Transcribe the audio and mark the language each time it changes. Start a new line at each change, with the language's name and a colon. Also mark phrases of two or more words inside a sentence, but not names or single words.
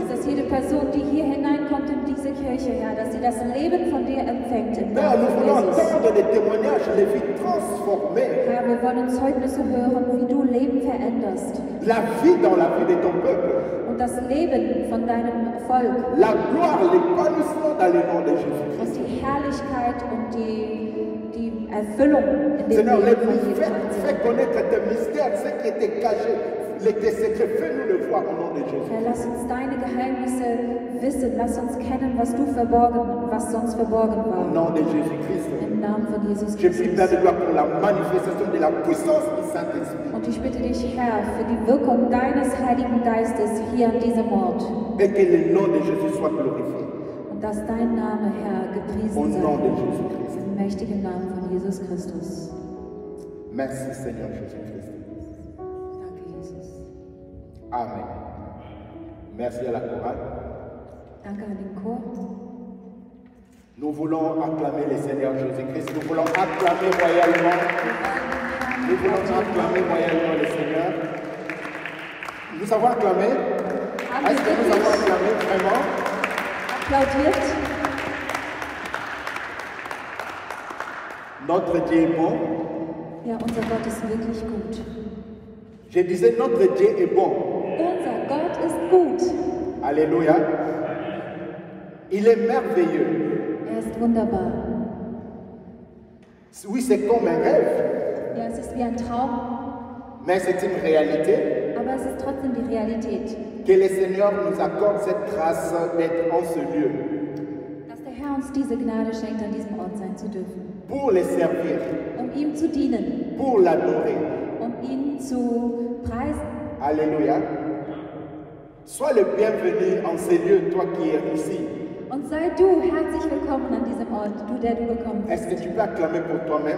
German: Dass jede Person, die hier hineinkommt in diese Kirche, Herr, dass sie das Leben von dir empfängt im
French: Père,
German: Namen
French: nous
German: von
French: voulons
German: Jesus.
French: entendre des témoignages, les vies transformées,
German: Herr, wir wollen Zeugnisse hören, wie du Leben veränderst.
French: la vie dans la vie de ton peuple,
German: Und das Leben von deinem Volk.
French: la gloire, l'épanouissement dans le nom de
German: Und
French: Jésus-Christ.
German: die Herrlichkeit und die Erfüllung in dem
French: Seigneur,
German: Leben von jedem
French: fais
German: Einzelnen.
French: connaître tes mystères, ce qui était caché, tes secrets, fais-nous le voir au nom de Jésus.
German: Herr, lass uns deine Geheimnisse wissen, lass uns kennen, was sonst verborgen
French: Au
German: war.
French: nom de Jésus-Christ.
German: Im Namen von Jesus
French: Je prie, Père
German: Christus.
French: de gloire, pour la manifestation de la puissance du Saint-Esprit.
German: Und ich bitte dich, Herr, für die Wirkung deines Heiligen Geistes hier an diesem Ort.
French: Et que le nom de Jésus soit glorifié.
German: Und dass dein Name, Herr,
French: Au
German: gepriesen
French: nom de
German: sei.
French: Jésus-Christ.
German: Im mächtigen Namen von Jesus Christus.
French: Merci, Seigneur Jésus-Christ.
German: Danke, Jesus.
French: Amen. Merci à la chorale.
German: Danke an den Chor.
French: Nous voulons acclamer le Seigneur Jésus-Christ. Nous voulons acclamer royalement. Nous voulons acclamer royalement le Seigneur. Nous avons acclamé. Est-ce que nous avons acclamé vraiment?
German: Applaudiert.
French: Notre Dieu est bon.
German: Ja, unser Gott ist wirklich gut.
French: Je disais, notre Dieu est bon.
German: Unser Gott ist gut.
French: Alléluia. Il est merveilleux.
German: Er ist wunderbar.
French: Oui, c'est comme un rêve,
German: Ja, es ist wie ein Traum,
French: mais c'est une réalité.
German: aber es ist trotzdem die Realität.
French: Que le Seigneur nous accorde cette grâce d'être en ce lieu
German: Dass der Herr uns diese Gnade schenkt, an diesem Ort sein zu dürfen.
French: pour le servir,
German: Um ihm zu dienen,
French: pour l'adorer.
German: um ihn zu preisen.
French: Alléluia. Sois le bienvenu en ces lieux, toi qui es ici.
German: Und sei du herzlich willkommen an diesem Ort, du, der du gekommen bist.
French: Est-ce que tu peux acclamer pour toi-même?